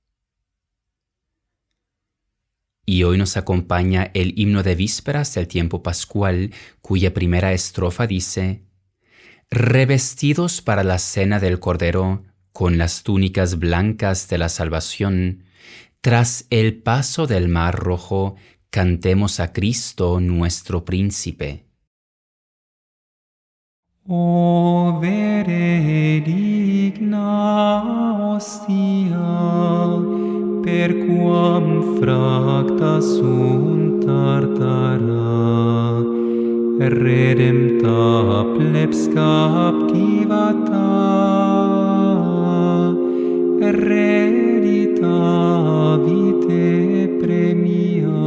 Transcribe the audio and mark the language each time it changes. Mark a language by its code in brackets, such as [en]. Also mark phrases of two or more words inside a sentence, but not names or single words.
[es] Y hoy nos acompaña el himno de vísperas del tiempo pascual, cuya primera estrofa dice: Revestidos para la cena del Cordero, con las túnicas blancas de la salvación, tras el paso del mar rojo, cantemos a Cristo nuestro príncipe. [la] O veredigna hostia, perquam fracta sunt tartara, redempta plebs captivata, reddita vitae premia.